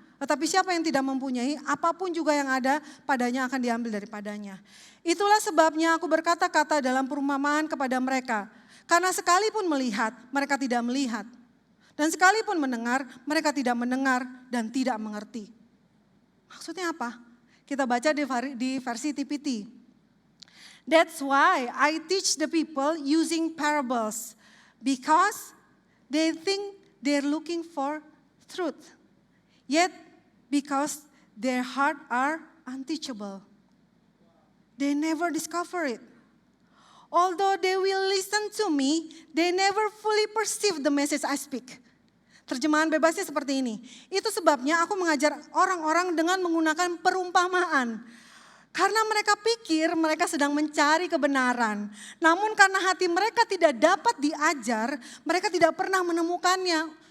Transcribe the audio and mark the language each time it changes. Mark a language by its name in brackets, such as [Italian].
[Indonesian] Tetapi siapa yang tidak mempunyai, apapun juga yang ada, padanya akan diambil daripadanya. Itulah sebabnya aku berkata-kata dalam perumpamaan kepada mereka. Karena sekalipun melihat, mereka tidak melihat. Dan sekalipun mendengar, mereka tidak mendengar dan tidak mengerti. Maksudnya apa? Kita baca di versi TPT. [English] That's why I teach the people using parables. Because they think they're looking for truth. Yet because their heart are unteachable. They never discover it. Although they will listen to me, they never fully perceive the message I speak. [Indonesian] Terjemahan bebasnya seperti ini. Itu sebabnya aku mengajar orang-orang dengan menggunakan perumpamaan. Karena mereka pikir mereka sedang mencari kebenaran. Namun karena hati mereka tidak dapat diajar, mereka tidak pernah menemukannya.